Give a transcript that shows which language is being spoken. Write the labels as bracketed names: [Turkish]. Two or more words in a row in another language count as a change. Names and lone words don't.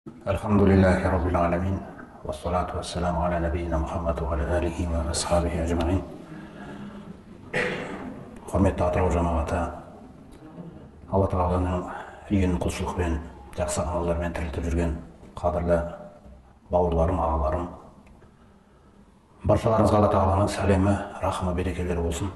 [Arabic] الحمد لله رب العالمين والصلاة والسلام على نبينا محمد وعلى آله وأصحابه أجمعين. [Kazakh] Құрметті атырау жамағаты, Алла Тағаланың үйін құлшылықпен, жақсы амалдармен тірілтіп жүрген қадірлі бауырларым, ағаларым, баршаларыңызға Алла Тағаланың сәлемі, рахымы, берекелері болсын.